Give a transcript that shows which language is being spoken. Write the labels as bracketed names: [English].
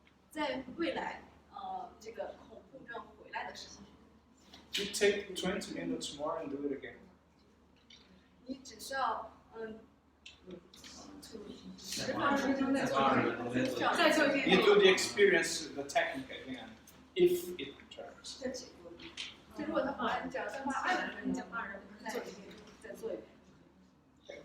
[Chinese] 在未来，这个恐怖症回来的时候， [English] you take 20 minutes more and do it again. [Chinese] 你只需要10分钟再做一遍。 [English] You do the experience, the technique again, if it returns. [Chinese] 就如果他回来，你只要再花20分钟再做一遍。